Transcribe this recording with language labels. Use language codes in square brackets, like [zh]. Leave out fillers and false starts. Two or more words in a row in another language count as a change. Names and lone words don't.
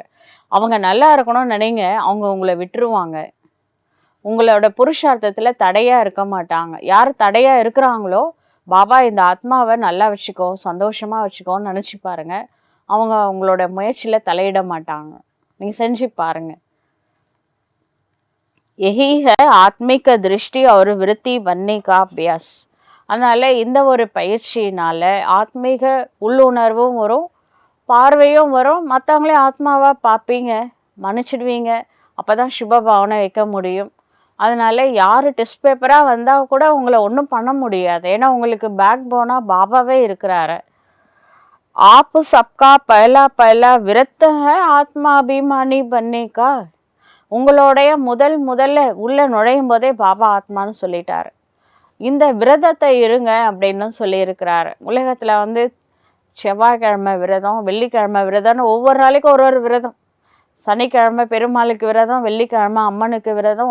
[ta] அவங்க நல்லா இருக்கணும்னு நினைங்க, அவங்க உங்களை விட்டுருவாங்க. உங்களோட புருஷார்த்தத்தில் தடையாக இருக்க மாட்டாங்க. யார் தடையாக இருக்கிறாங்களோ பாபா இந்த ஆத்மாவை நல்லா வச்சுக்கோ, சந்தோஷமாக வச்சுக்கோன்னு நினச்சி பாருங்க. அவங்க உங்களோட முயற்சியில் தலையிட மாட்டாங்க. நீங்கள் செஞ்சு பாருங்க. [hi] यही है आत्मिक दृष्टि और वृत्ति बनने का अभ्यास. [ta] அதனால் இந்த ஒரு பயிற்சியினால் ஆத்மீக உள்ளுணர்வும் வரும், பார்வையும் வரும். மற்றவங்களே ஆத்மாவாக பார்ப்பீங்க, மன்னிச்சிடுவீங்க. அப்போ தான் சுப பாவனை வைக்க முடியும். அதனால் யார் [en] test paper [ta] வந்தால் கூட உங்களை ஒன்றும் பண்ண முடியாது. ஏன்னா உங்களுக்கு [en] back bone [ta] பாபாவே இருக்கிறாரு. [hi] आप सबका पहला पहला व्रत है ஆத்மாபிமானி बनने का. [ta] உங்களுடைய முதல்ல உள்ள நுழையும் போதே பாபா ஆத்மான்னு சொல்லிட்டாரு. இந்த விரதத்தை இருங்க அப்படின்னு சொல்லியிருக்கிறாரு. உலகத்தில் செவ்வாய்க்கிழமை விரதம், வெள்ளிக்கிழமை விரதம்னு ஒவ்வொரு நாளைக்கும் ஒரு விரதம். சனிக்கிழமை பெருமாளுக்கு விரதம், வெள்ளிக்கிழமை அம்மனுக்கு விரதம்.